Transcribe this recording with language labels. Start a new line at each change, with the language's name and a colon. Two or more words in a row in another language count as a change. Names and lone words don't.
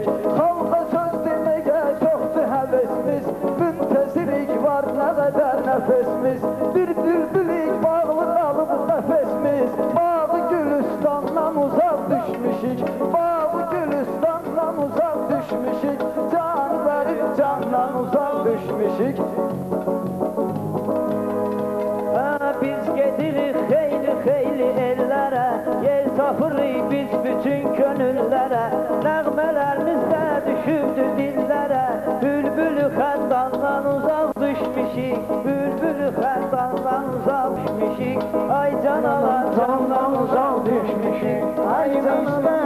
Turkish: Halka söz demeye çoktu hevesimiz, müntezirlik var ne kadar nefesimiz, bir bülbülük bağlı kalıp nefesimiz, bağı gülistandan uzak düşmüşük, bağı gülistandan uzak düşmüşük, can verip candan uzak düşmüşük.
Azerbaijani: Biz gedirik xeyli ellere, yer tapırıq biz bütün gönüllere, nəğmələrimiz də düşübdü dillere, bülbülü xəndandan uzaq düşmüşük, bülbülü xəndandan uzaq düşmüşük, ay can alan candan uzaq düşmüşük, ay can alan.